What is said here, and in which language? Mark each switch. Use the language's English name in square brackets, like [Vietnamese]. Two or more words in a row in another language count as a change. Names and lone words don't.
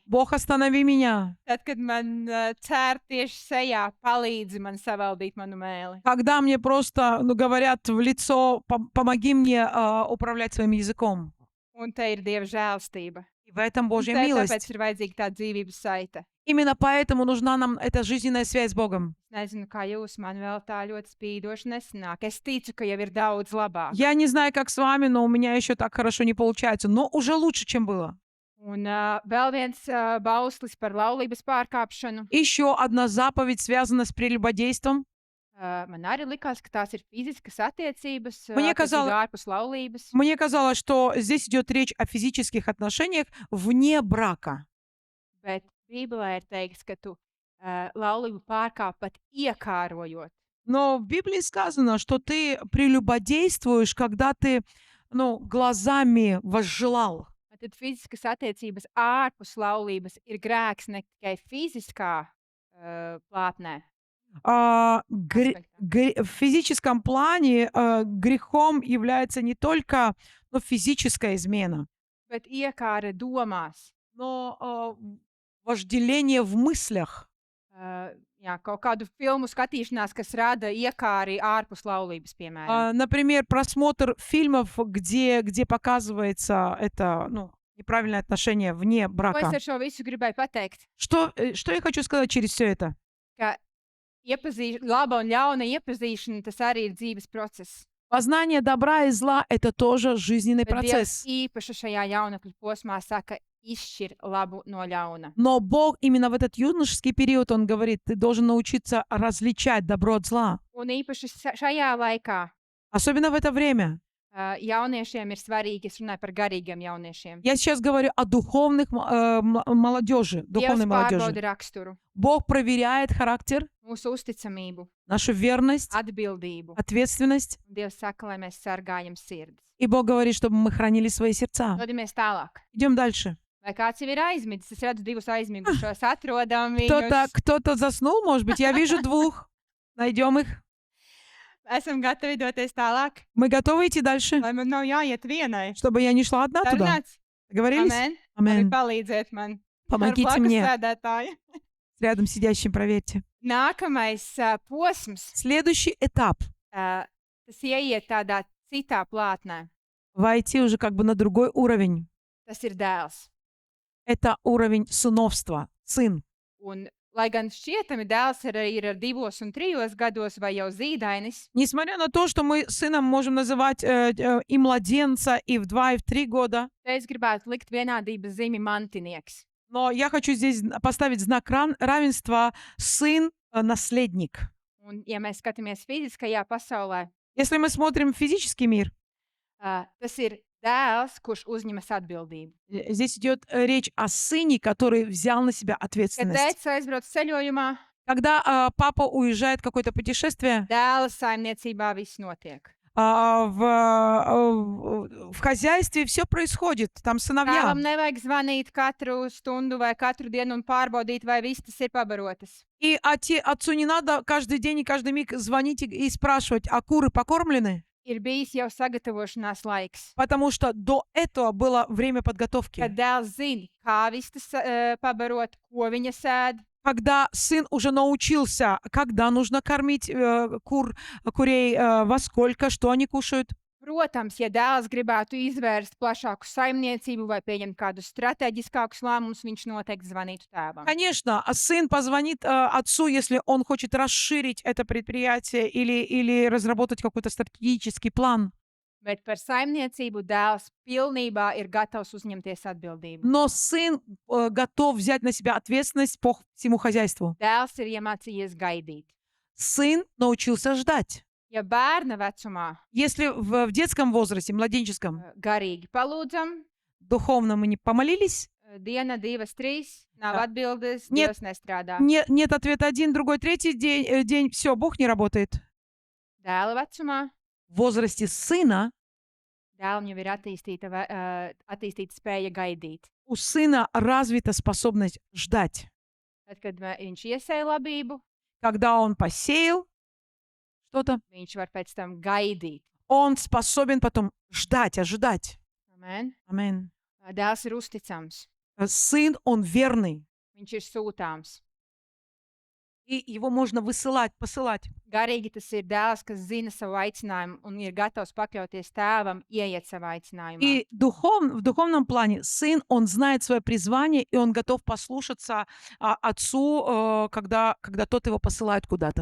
[Russian] Бог, останови меня. [Latvian] Tad, kad man cer tieši sejā, palīdzi man savaldīt manu mēli. [Russian] Когда мне просто говорят в лицо, помоги мне управлять своим языком. [Latvian] Un te ir Dieva žēlstība. [Russian] И в этом [Latvian] Un [Russian] Божья [Latvian] te [Russian] милость. [Latvian] tāpēc ir vajadzīga tā dzīvības saita. [Russian] Именно поэтому нужна нам эта жизненная связь с Богом. [Latvian] Nezinu, kā jūs man vēl tā ļoti spīdoši nesanāk. Es ticu, ka jau ir daudz labāk. [Russian] Я не знаю, как с вами, но у меня еще так хорошо не получается. Но уже лучше, чем было. [Latvian] Un vēl viens bauslis par laulības pārkāpšanu. [Russian] Еще одна заповедь связана с прелюбодейством. [Latvian] Man arī likās, ka tās ir fiziskas attiecības, [Russian] Мне казалось- [Latvian] ārpus laulības. [Russian] Мне казалось, что здесь идет речь о физических отношениях вне брака. [Latvian] Bet Bībelē ir teikts, ka tu laulību pārkāp pat iekārojot. [Russian] Но в Библии сказано, что ты прелюбодействуешь, когда ты, глазами возжелал. [Latvian] Tad fiziskas attiecības ārpus laulības ir grēks ne tikai fiziskā plātnē. [Russian] В физическом плане грехом является не только физическая измена, [Latvian] Bet iekāra domās. [Russian] но вожделение в мыслях. [Latvian] Jā, kaut kādu filmu skatīšanās, kas rada iekāri ārpus laulības, piemēram. [Russian] Например, просмотр фильмов, где показывается это, неправильное отношение вне [Latvian] Ko es [Russian] брака. [Latvian] ar šo visu gribēju pateikt? [Russian] Что я хочу сказать через все это? [Latvian] Ka laba un ļauna iepazīšana, tas arī ir dzīves process. [Russian] Познание добра и зла – это тоже жизненный [Latvian] Bet Dievs [Russian] процесс. [Latvian] īpaši šajā jaunekļa posmā saka, izšķir labu no ļauna. [Russian] Но Бог именно в этот юношеский период, Он говорит, ты должен научиться различать добро от зла. [Latvian] Un īpaši šajā laikā [Russian] Особенно в это время. [Latvian] jauniešiem ir svarīgi, es runāju par garīgiem jauniešiem. [Russian] Я сейчас говорю о духовных молодежи, [Latvian] Dievs [Russian] духовной молодежи. [Latvian] pārbauda raksturu, [Russian] Бог проверяет характер, [Latvian] mūsu uzticamību, [Russian] нашу верность, [Latvian] atbildību. [Russian] ответственность. [Latvian] Un Dievs saka, lai mēs sargājam sirdis. [Russian] И Бог говорит, чтобы мы хранили свои сердца. [Latvian] Dodamies tālāk. [Russian] Идем дальше. [Latvian] Vai kāds jau ir aizmidzis? Es redzu divus aizmigušos, atrodam viņus. [Russian] Кто-то заснул, может быть. Я вижу двух. Найдем их. [Latvian] Esam gatavi doties tālāk, [Russian] Мы готовы идти дальше, [Latvian] lai man nav jāiet vienai. [Russian] чтобы я не šла одна tуда. [Latvian] Sarunāts? [Russian] Договорились? [Latvian] Amen. [Russian] Амин. [Latvian] Palīdziet man. [Russian] Помогите [Latvian] Ar blakus [Russian] мне. [Latvian] sēdētāju. [Russian] Рядом сидящим проверьте. [Latvian] Nākamais posms, [Russian] Следующий этап. [Latvian] tas ieiet tādā citā plātnē. [Russian] Войти уже как бы на другой уровень. [Latvian] Tas ir dēls. [Russian] Это уровень сыновства. Сын. [Latvian] Un, lai gan šķietami dēls ir ar 2 un 3 gados vai jau zīdainis, [Russian] Несмотря на то, что мы сыном можем называть и младенца, и в 2, и в 3 года, [Latvian] te es gribētu likt vienādības zīmi mantinieks. [Russian] но я хочу здесь поставить знак равенства сын-наследник. [Latvian] Un, ja mēs skatāmies fiziskajā pasaulē, [Russian] Если мы смотрим физический мир, [Latvian] tas ir dēls, kurš uzņemas atbildību. [Russian] здесь идет речь о сыне, который взял на себя [Latvian] Kad [Russian] ответственность. [Latvian] tēvs aizbrauc ceļojumā, [Russian] Когда папа уезжает в какое-то путешествие, [Latvian] dēla saimniecībā viss notiek. [Russian] в хозяйстве все происходит, там сыновья. [Latvian] Tēvam nevajag zvanīt katru stundu vai katru dienu un pārbaudīt, vai viss tas ir pabarotas. [Russian] И отцу не надо каждый день и каждый миг звонить и спрашивать, а куры покормлены? [Latvian] Ir bijis jau sagatavošanās laiks. [Russian] Потому что до этого было время подготовки. [Latvian] Kad dēls zina, kā viss tas pabarot, ko viņa sēd, [Russian] когда сын уже научился, когда нужно кормить курей, во сколько, что они кушают. [Latvian] Protams, ja dēls gribētu izvērst plašāku saimniecību vai pieņemt kādus strateģiskākus lēmumus, viņš noteikti zvanītu tēvam. [Russian] Конечно, а сын позвонит отцу, если он хочет расширить это предприятие или разработать какой-то стратегический план. [Latvian] Bet par saimniecību dēls pilnībā ir gatavs uzņemties atbildību. [Russian] Но сын готов взять на себя ответственность по всему хозяйству. [Latvian] Dēls ir iemācījies gaidīt. [Russian] Сын научился ждать. [Latvian] Ja bērna vecumā [Russian] Если в детском возрасте, младенческом, [Latvian] garīgi palūdzam, [Russian] духовно мы не помолились, [Latvian] diena, divas, trīs, nav [Russian] Да. [Latvian] atbildes, [Russian] Нет. [Latvian] Dievs nestrādā. [Russian] нет ответа один, другой, третий день, все, Бог не работает. [Latvian] Dēla vecumā [Russian] В возрасте сына [Latvian] dēlam jau ir attīstīta spēja gaidīt. [Russian] у сына развита способность ждать. [Latvian] Tad, kad viņš iesēja labību, [Russian] Когда он посеял что-то, [Latvian] viņš var pēc tam gaidīt. [Russian] он способен потом ждать, ожидать. [Latvian] Amen. [Russian] Амин. [Latvian] Dēls ir uzticams, [Russian] Сын, он верный. [Latvian] viņš ir sūtāms. [Russian] И его можно высылать, посылать. [Latvian] Garīgi tas ir dēls, kas zina savu aicinājumu un ir gatavs pakļauties tēvam, ieiet savā aicinājumā. [Russian] И в духовном плане сын, он знает свое призвание, и он готов послушаться отцу, когда тот его посылает куда-то.